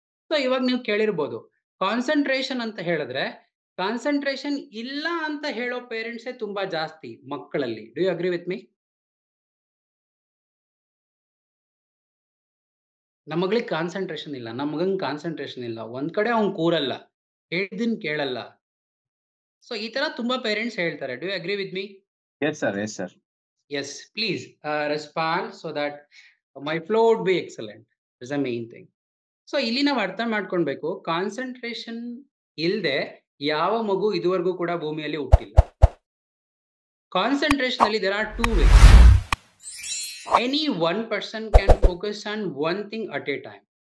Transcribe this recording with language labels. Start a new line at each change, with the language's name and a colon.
Kannada: So ಇವಾಗ ನೀವು ಕೇಳಿರ್ಬೋದು, ಕಾನ್ಸಂಟ್ರೇಷನ್ ಅಂತ ಹೇಳಿದ್ರೆ, ಕಾನ್ಸಂಟ್ರೇಷನ್ ಇಲ್ಲ ಅಂತ ಹೇಳೋ ಪೇರೆಂಟ್ಸೇ ತುಂಬಾ ಜಾಸ್ತಿ ಮಕ್ಕಳಲ್ಲಿ.
English: Do you agree with me?
Kannada: ನಮ್ಮ ಮಗಳಿಗೆ ಕಾನ್ಸಂಟ್ರೇಷನ್ ಇಲ್ಲ, ನಮ್ಮ ಮಗಂಗೆ ಕಾನ್ಸಂಟ್ರೇಷನ್ ಇಲ್ಲ, ಒಂದ್ ಕಡೆ ಅವ್ನ್ ಕೂರಲ್ಲ, ಹೇಳಿದ್ದನ್ ಕೇಳಲ್ಲ. ಸೊ ಈ ತರ ತುಂಬಾ ಪೇರೆಂಟ್ಸ್ ಹೇಳ್ತಾರೆ.
English: Do you agree with me? Yes, sir. Yes, sir. Yes, please respond so that my flow would be excellent. Is the main thing.
Kannada: So ಇಲ್ಲಿ ನಾವು ಅರ್ಥ ಮಾಡ್ಕೊಳ್ಬೇಕು, ಕಾನ್ಸಂಟ್ರೇಷನ್ ಇಲ್ಲದೆ ಯಾವ ಮಗು ಇದುವರೆಗೂ ಕೂಡ ಭೂಮಿಯಲ್ಲಿ ಹುಟ್ಟಿಲ್ಲ. ಕಾನ್ಸಂಟ್ರೇಷನ್ ಅಲ್ಲಿ
English: There are two ways. Any one person can focus on one thing at a time.